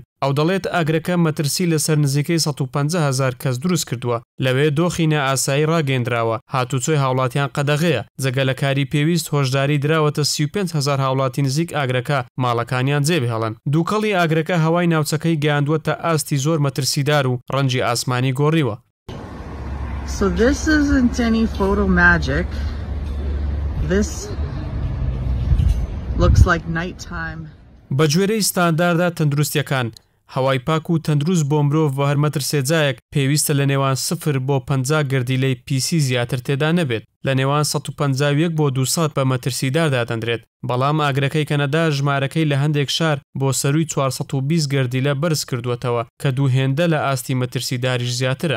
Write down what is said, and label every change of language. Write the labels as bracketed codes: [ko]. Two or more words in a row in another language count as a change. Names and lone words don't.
[ckb] ئەو دەڵێت ئاگرەکە مەترسی لەسەر نزیکەی 150,000 کەس دروست کردووە. لەوێ دۆخی نائاسایی ڕاگەیەندراوە. هاتوچۆی هاوڵاتیان قەدەغەیە. جەگەلەکاری پێویست هۆشداری دراوەتە 35,000 هاوڵاتی نزیک ئاگرەکە ماڵەکانیان جێبهێڵن. دووکەڵی ئاگرەکە هەوای ناوچەکەی گەیاندووەتە ئاستی زۆر مەترسیدار و ڕەنجی ئاسمانی گۆڕیوە. [en] So this isn't any photo magic. This looks like nighttime. [ckb] بە گوێرەی ستانداردا تەندروستیەکان هەوای پاک و تەندروست بۆ مرۆڤ بە هەر مەترسێجایەک پێویستە لە نێوان 0 بۆ 50 گردیلەی پیسی زیاتر تێدا نەبێت. لە نێوان 151 بۆ 200 بە مەترسیداردا دەندرێت. بەڵام ئاگرەکەی کەنەدا ژمارەکەی لە هەندێک شار بۆ سەرووی 420 گردیلە بەرز کردووەتەوە کە دوو هێندە لە ئاستی مەترسیداریش زیاترە.